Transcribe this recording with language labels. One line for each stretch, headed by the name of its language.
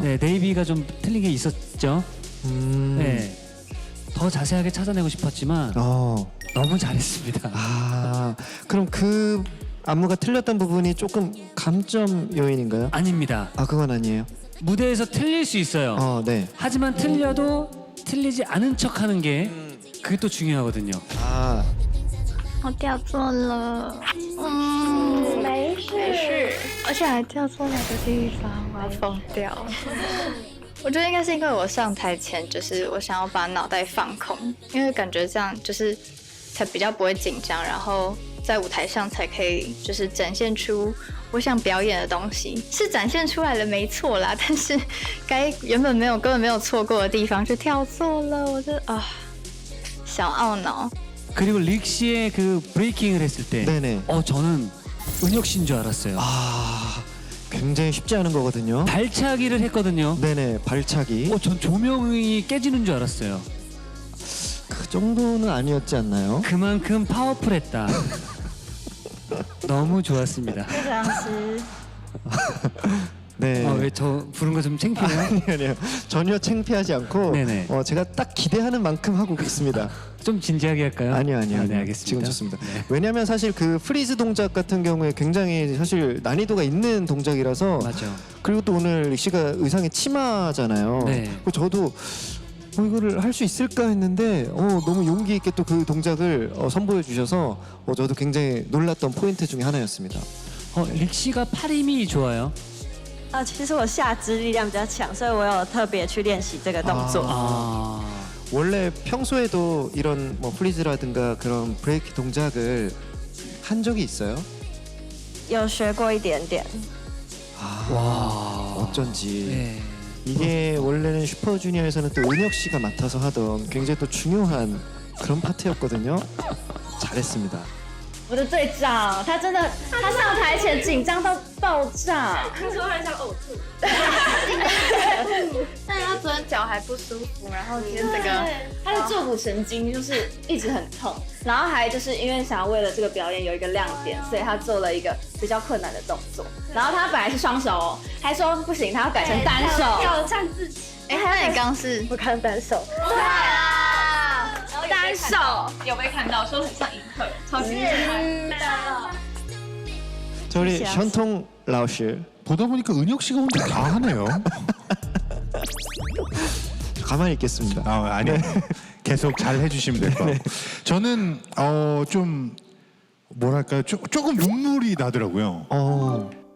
Korean: 네, 네이비가 좀 틀린 게 있었죠. 네, 더 자세하게 찾아내고 싶었지만 너무 잘했습니다. 그럼 그 안무가 틀렸던 부분이 조금 감점 요인인가요? 아닙니다. 그건 아니에요. 무대에서 틀릴 수 있어요. 네. 하지만 틀려도 틀리지 않은 척하는 게 그게 또 중요하거든요.
Chinese: 我掉错了，没事，而且还掉错哪个地方，我要疯掉。我觉得应该是因为我上台前就是我想要把脑袋放空，因为感觉这样就是才比较不会紧张，然后在舞台上才可以就是展现出我想表演的东西，是展现出来了没错啦，但是该原本根本没有错过的地方就跳错了，我就小懊恼。
Korean: 그리고 릭 씨의 그 브레이킹을 했을 때, 저는 은혁 씨인 줄 알았어요. 굉장히 쉽지 않은 거거든요. 발차기를 했거든요. 네네, 발차기. 전 조명이 깨지는 줄 알았어요. 그 정도는 아니었지 않나요? 그만큼 파워풀했다. 너무 좋았습니다. 네. 왜 저 부른 거 좀 창피해요? 아니요. 전혀 창피하지 않고 제가 딱 기대하는 만큼 하고 있습니다. 좀 진지하게 할까요? 아니요. 네, 알겠습니다. 지금 좋습니다. 왜냐하면 사실 그 프리즈 동작 같은 경우에 굉장히 사실 난이도가 있는 동작이라서. 맞아. 그리고 또 오늘 릭 씨가 의상이 치마잖아요. 네. 저도 이거를 할 수 있을까 했는데 너무 용기 있게 또 그 동작을 선보여 주셔서 저도 굉장히 놀랐던 포인트 중에 하나였습니다. 릭 씨가 팔 힘이 좋아요.
Chinese: 其实我下肢力量比较强，所以我有特别去练习这个动作。
Korean: 원래 평소에도 이런 뭐 플리즈라든가 그런 브레이크 동작을 한 적이 있어요?
Chinese: 有学过一点点。
Korean: 와, 어쩐지. 네. 이게 원래는 슈퍼주니어에서는 또 은혁 씨가 맡아서 하던 굉장히 또 중요한 그런 파트였거든요. 잘했습니다.
Chinese: 我的队长，他真的，他上台前紧张到爆炸，他说他想呕吐，但是他昨天脚还不舒服，然后今天整个他的坐骨神经就是一直很痛，然后还就是因为想要为了这个表演有一个亮点，所以他做了一个比较困难的动作。然后他本来是双手还说不行，他要改成单手，挑战自己。那你刚是我看单手，对啊。单手有被看到，说很像银赫，超级厉害。
Korean: 저 우리 션통 라오씨 보다 보니까 은혁 씨가 혼자 다 하네요. 가만히 있겠습니다. 아니요. 계속 잘 해주시면 될 것 같고. 저는 좀 뭐랄까요, 조금 눈물이 나더라고요.